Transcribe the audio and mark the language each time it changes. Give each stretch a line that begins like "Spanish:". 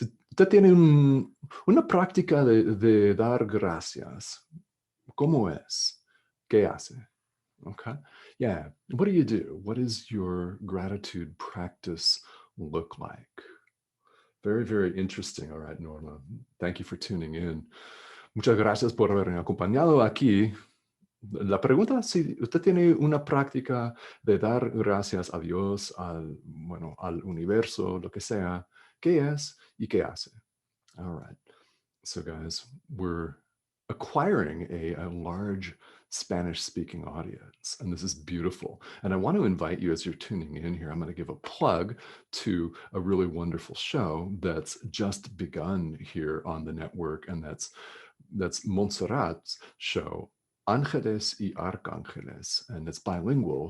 Spanish: Usted tiene una práctica de dar gracias. ¿Cómo es? ¿Qué hace?
English: Okay. Yeah. What do you do? What does your gratitude practice look like? Very, very interesting. All right, Norma. Thank you for tuning in.
Spanish: Muchas gracias por haberme acompañado aquí. La pregunta es si usted tiene una práctica de dar gracias a Dios, bueno, al universo, lo que sea. ¿Qué es y qué hace?
English: All right. So guys, we're acquiring a large Spanish-speaking audience, and this is beautiful. And I want to invite you, as you're tuning in here, I'm going to give a plug to a really wonderful show that's just begun here on the network, and that's Montserrat's show, Ángeles y Arcángeles, and it's bilingual.